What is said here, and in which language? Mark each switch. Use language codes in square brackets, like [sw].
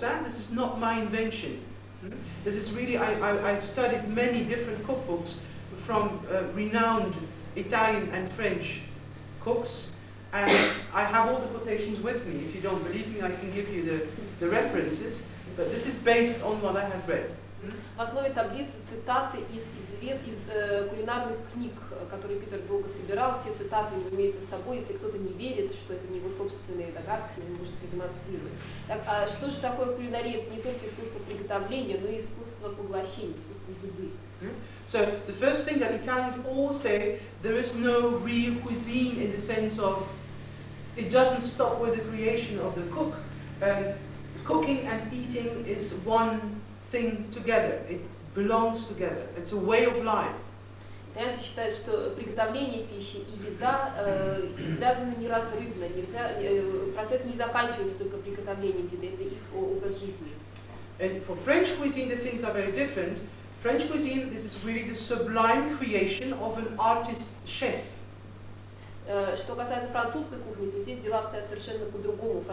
[en] This is not my invention. This is really, I studied many different cookbooks from renowned Italian and French cooks, and I have all the quotations with me. If you don't believe me, I can give you the references, but this is based on what I have read. [ru] В основе таблицы цитаты из кулинарных книг, которые Питер долго собирал. Все цитаты его имеются с собой. Если кто-то не верит, что это не его собственные догадки, он может продемонстрировать. Так, а что же такое кулинария? Это не только искусство приготовления, но и искусство поглощения, искусство еды. [en] So the first thing that Italians all say, there is no real cuisine in the sense of it doesn't stop with the creation of the cook. Cooking and eating is one thing together. It belongs together. It's a way of life. [ru] Итальянцы считают, что приготовление пищи и еда связаны неразрывно. Процесс не заканчивается только приготовлением еды, это их образ жизни. [en] And for French cuisine, the things are very different. French cuisine, this is really the sublime creation of an artist chef. [ru] Что касается французской кухни, то здесь дела обстоят совершенно по-другому.